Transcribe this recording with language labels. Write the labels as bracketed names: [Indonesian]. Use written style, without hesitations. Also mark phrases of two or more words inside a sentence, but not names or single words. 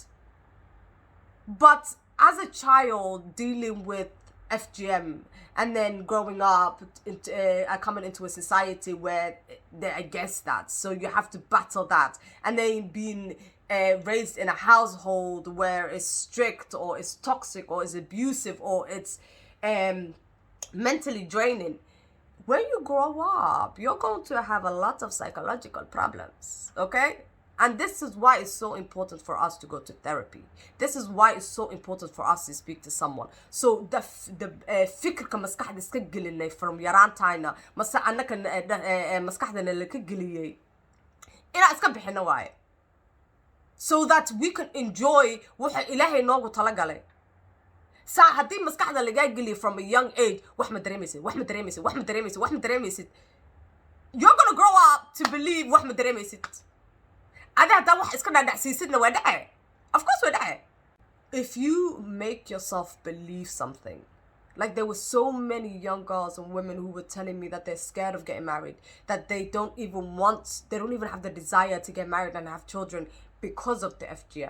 [English] But as a child dealing with FGM and then growing up, coming into a society where they're against that, so you have to battle that, and then being raised in a household where it's strict or it's toxic or it's abusive or it's mentally draining. When you grow up, you're going to have a lot of psychological problems, okay? And this is why it's so important for us to go to therapy. This is why it's so important for us to speak to someone. So the [Somali] fikirka maskaxda iska gelinay from yaraantayna mase annaka maskaxdana la ka geliyay ina iska bixino waaye, [English] so that we can enjoy [Somali] waxa Ilaahay noogu talagalay. Sa haddii maskaxda laga geliyo [English] from a young age, [Somali] wax ma dareemaysid, [English] you're going to grow up to believe [Somali] wax ma dareemaysid. [English] Of course we're there. If you make yourself believe something, like there were so many young girls and women who were telling me that they're scared of getting married, that they don't even have the desire to get married and have children because of the FGM.